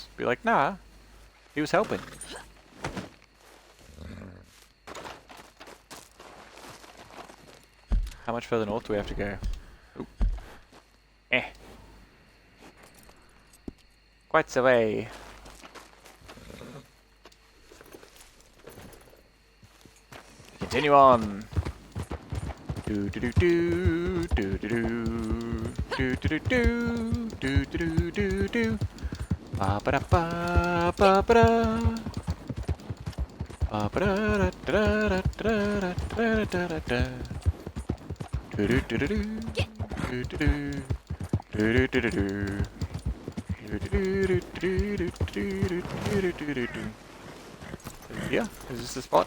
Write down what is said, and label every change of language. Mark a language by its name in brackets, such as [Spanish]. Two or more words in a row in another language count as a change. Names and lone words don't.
[English] Be like, nah, he was helping. How much further north do we have to go? Ooh. Eh. Quite a way. Continue on. Do do do do do do do do do do do do do do ba ba da ba ba ba da ba ba da da da da da da da da do do do do do do do do do do do. Yeah, is this the spot?